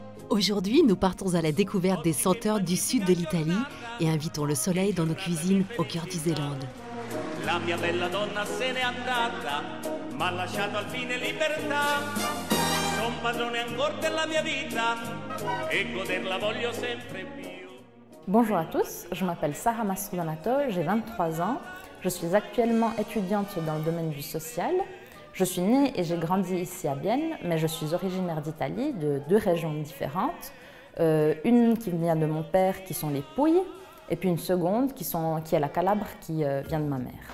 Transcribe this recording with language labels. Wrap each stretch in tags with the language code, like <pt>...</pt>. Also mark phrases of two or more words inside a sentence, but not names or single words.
<fr>Aujourd'hui, nous partons à la découverte des senteurs du sud de l'Italie et invitons le soleil dans nos cuisines au cœur du Zélande.</fr> <it>La mia bella donna se n'è andata, m'ha lasciato al fine libertà. Son padrone ancora della mia vita e goderla voglio sempre più.</it> <fr>Bonjour à tous, je m'appelle Sara Mastrodonato, j'ai 23 ans. Je suis actuellement étudiante dans le domaine du social. Je suis née et j'ai grandi ici à Bienne, mais je suis originaire d'Italie, de deux régions différentes. Une qui vient de mon père, qui sont les Pouilles, et puis une seconde qui est la Calabre, qui vient de ma mère.</fr>